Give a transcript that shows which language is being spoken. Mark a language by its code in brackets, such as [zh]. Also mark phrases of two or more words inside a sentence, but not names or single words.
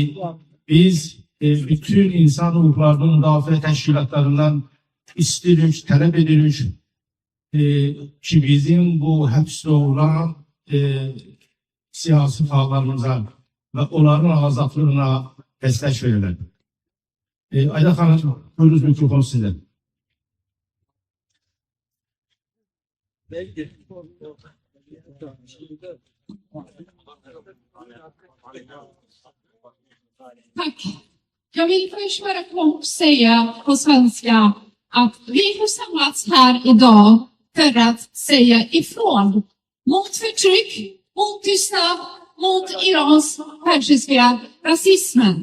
[az] Biz bütün insan hüquqlarının müdafiə təşkilatlarından istirik, tələb edirik ki, bizim bu həbsdə olan siyasi faallarımıza və onların azadlığına dəstək verilir. Ayda xanım, buyurunuz mikrofon sizə. [sv] Tack. Jag vill först bara kort säga på svenska att vi har samlats här idag för att säga ifrån mot förtryck, mot tystnad, mot Irans persiska rasismen.